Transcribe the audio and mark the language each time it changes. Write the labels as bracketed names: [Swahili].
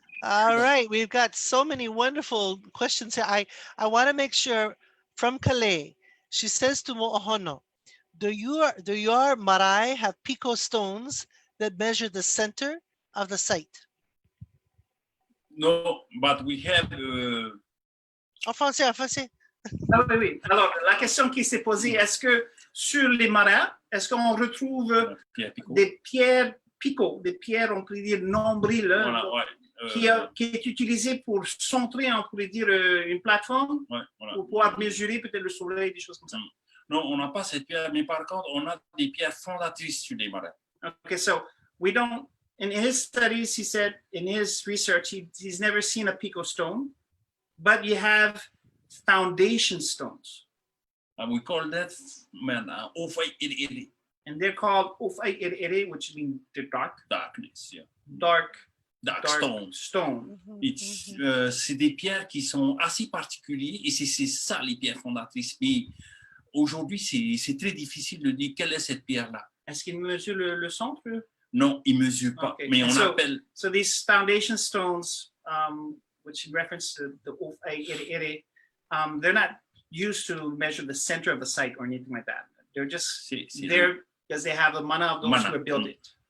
[English] All right, we've got so many wonderful questions here. I want to make sure from Calais, she says to Mo'ohono, do your marae have pico stones that measure the center of the site? No, but we have. [French] En français, en français. Ah oui, oui. Alors, la question qui s'est posée, est-ce que sur les marais, est-ce qu'on retrouve des pierres picots, des pierres, on pourrait dire, nombril, voilà, ouais, qui est utilisée pour centrer, on pourrait dire, une plateforme, ouais, voilà. pour pouvoir mesurer peut-être le soleil, des choses comme ça? Non, on n'a pas cette pierre, mais par contre, on a des pierres fondatrices sur les marais. [English] Okay, so we don't, in his studies, he said, in his research, he's never seen a pico stone, but you have foundation stones. And we call that, ofai iri. And they're called ofai iri, which means the Darkness, yeah. Dark stones. Stone. [French] C'est des pierres qui sont assez particulières et c'est ça les pierres fondatrices. Mais aujourd'hui, c'est très difficile de dire quelle est cette pierre-là. Est-ce qu'il mesure le centre? Non, il ne mesure pas. [English] Okay. [French] Mais on appelle. [English] So these foundation stones, which in reference to the ofai iri, they're not used to measure the center of the site or anything like that. They're just there because they have the mana of those who build it.